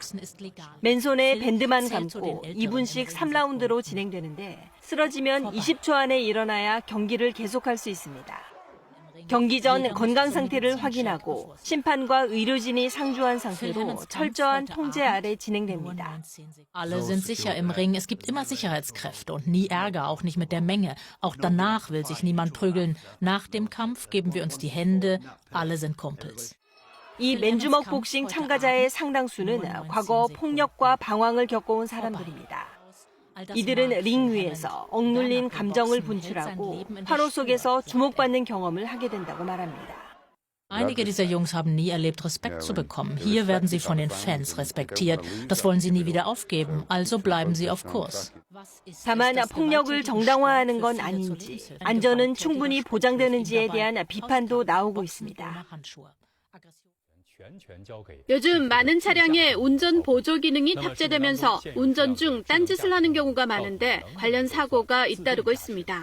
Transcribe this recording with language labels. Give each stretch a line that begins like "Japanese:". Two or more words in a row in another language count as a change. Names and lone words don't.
Korean: 맨손에 밴드만 감고 2분씩 3라운드로 진행되는데 쓰러지면 20초 안에 일어나야 경기를 계속할 수 있습니다. 경기 전 건강 상태를 확인하고 심판과 의료진이 상주한 상태로 철저한 통제 아래 진행됩니다.
German: Alle sind sicher im Ring. Es gibt immer Sicherheitskräfte und nie Ärger, auch nicht mit der Menge. Auch danach will sich niemand prügeln. Nach dem Kampf geben wir uns die Hände. Alle sind Kumpels.
Korean: 이 맨주먹 복싱 참가자의 상당수는 과거 폭력과 방황을 겪어온 사람들입니다. 이들은 링 위에서 억눌린 감정을 분출하고 화로 속에서 주목받는 경험을 하게 된다고 말합니다.
German: Einige dieser Jungs haben nie erlebt, Respekt zu bekommen. Hier werden sie von den Fans respektiert. Das wollen sie nie wieder aufgeben. Also bleiben sie auf Kurs.
Korean: 다만 폭력을 정당화하는 건 아닌지, 안전은 충분히 보장되는지에 대한 비판도 나오고 있습니다. 요즘 많은 차량에 운전 보조 기능이 탑재되면서 운전 중 딴짓을 하는 경우가 많은데 관련 사고가 잇따르고 있습니다.